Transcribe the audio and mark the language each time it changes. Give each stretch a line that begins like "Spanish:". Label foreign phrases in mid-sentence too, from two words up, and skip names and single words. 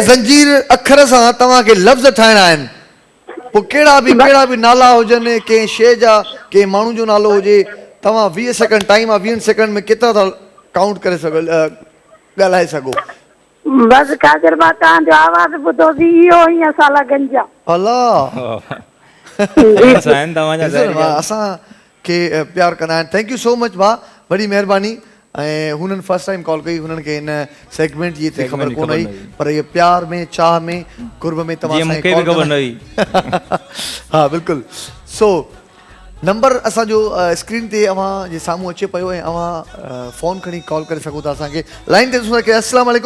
Sindhi: ज़ंजीर अखर सां तव्हांखे लफ़्ज़ ठाहिणा आहिनि पोइ कहिड़ा बि नाला हुजनि कंहिं शइ जा कंहिं माण्हू जो नालो हुजे तव्हां 20
English: second time
Sindhi: आहे 20 सेकंड में केतिरा था काउंट करे सघो ॻाल्हाए सघो बस कादिर भाई तव्हांजो आवाज़ ॿुधोसीं इहो हीअं साला गंज आहे अलाह असां आहिनि तव्हांजा ॾिसो न भाउ, असांखे प्यार कंदा आहिनि
English: thank you so much
Sindhi: भाउ वॾी महिरबानी ऐं हुननि
English: first time call
Sindhi: कई हुननि खे हिन सेगमेंट जी एतिरी ख़बर Segment जी कोन ख़बर हुई न हुई। पर इहे प्यार में चाह में कुर्ब में तव्हां जीअं असांखे मूंखे बि call ख़बर न कंदा हुई हा बिल्कुलु सो नंबर असांजो स्क्रीन ते अव्हां जे साम्हूं अचे पियो ऐं अव्हां फ़ोन खणी कॉल करे सघो था असांखे लाइन ते ॾिसूं था की
Arabic: السلام عليكم